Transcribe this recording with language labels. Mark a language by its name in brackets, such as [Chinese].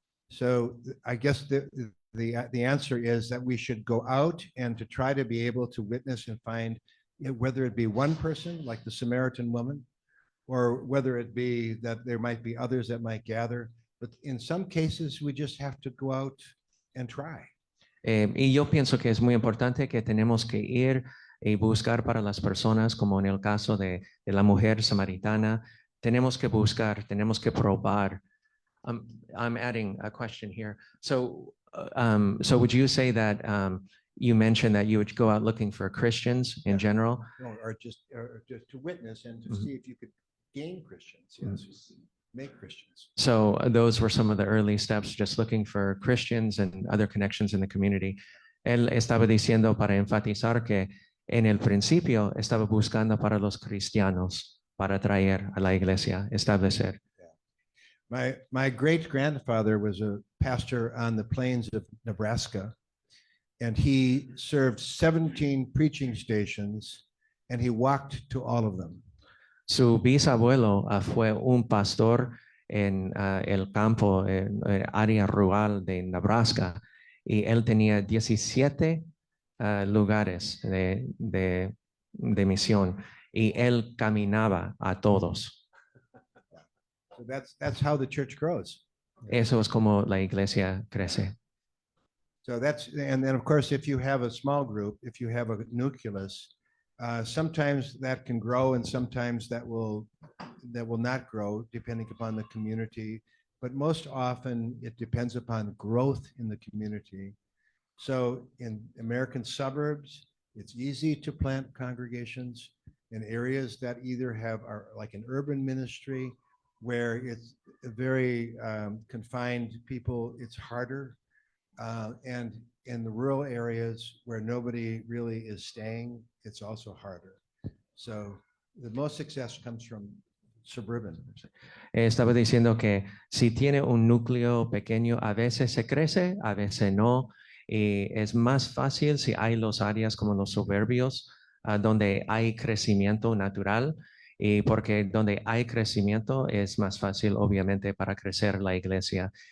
[English] So I guess the answer is that we should go out and to try to be able to witness and find, whether it be one person like the Samaritan woman, or whether it be that there might be others that might gather. But in some cases, we just have to go out and try. [Spanish] Y yo pienso que es muy importante que tenemos que ir y buscar para las personas, como en el caso de la mujer samaritana. Tenemos que buscar, tenemos que probar. [English] I'm adding a question here. So would you say that you mentioned that you would go out looking for Christians in general? Or just to witness and to see if you could gain Christians. Yes, make Christians. So those were some of the early steps, just looking for Christians and other connections in the community. [Spanish] Él estaba diciendo para enfatizar que en el principio estaba buscando para los cristianos, para traer a la iglesia, establecer. [English] My great grandfather was a pastor on the plains of Nebraska, and he served 17 preaching stations, and he walked to all of them. [Spanish] Su bisabuelo fue un pastor en el campo, en área rural de Nebraska, y él tenía 17 lugares de misión, y él caminaba a todos. [English] So that's how the church grows. [Spanish] Eso es como la iglesia crece. [English] So that's, and then of course, if you have a small group, if you have a nucleus, sometimes that can grow and sometimes that will not grow depending upon the community. But most often it depends upon growth in the community. So in American suburbs, it's easy to plant congregations. In areas that either are like an urban ministry where it's a very confined people, it's harder. And in the rural areas where nobody really is staying, it's also harder. So the most success comes from suburban. [Spanish] Estaba diciendo que si tiene un núcleo pequeño, a veces se crece, a veces no. Y es más fácil si hay los áreas como los suburbios, donde hay crecimiento natural. Y porque donde hay crecimiento es más fácil, obviamente, para crecer la iglesia.